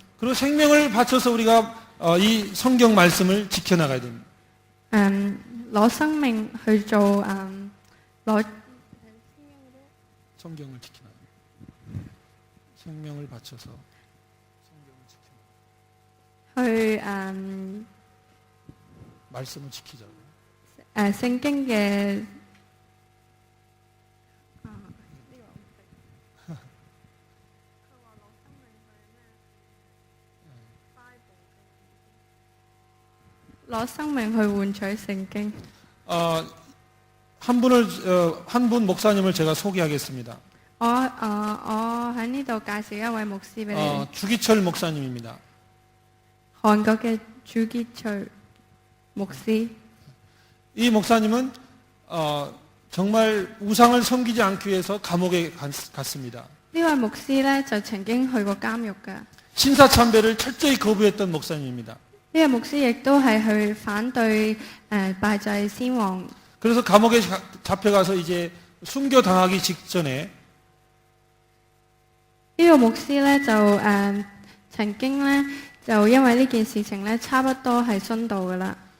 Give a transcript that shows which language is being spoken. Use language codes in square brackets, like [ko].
[ko] 그리고 생명을 바쳐서 우리가 이 성경 말씀을 지켜나가야 됩니다. [yue] 攞生命去做攞 [ko] 성경을 지켜나가야 됩니다. 생명을 바쳐서 성경을 지켜나가야 됩니다. [yue] 去 [ko] 말씀을 지키자고. [yue] 聖經嘅攞生命去換取聖經。 [ko] 한 분 목사님을 제가 소개하겠습니다. [yue] 我喺呢度介紹一位牧師俾你， [ko] 주기철 목사님입니다. [yue] 韓國嘅朱基翠牧師。 [ko] 이 목사님은 정말 우상을 섬기지 않기 위해서 감옥에 갔습니다. [yue] 呢位牧師呢，就曾經去過監獄嘅。 [ko] 신사참배를 철저히 거부했던 목사님입니다. [yue] 呢位牧師亦都係去反對拜祭先王。 [ko] 그래서 감옥에 잡혀가서 이제 순교 당하기 직전에 [yue] 呢個牧師呢，就曾經呢，就因為呢件事情呢，差不多係殉道噶啦。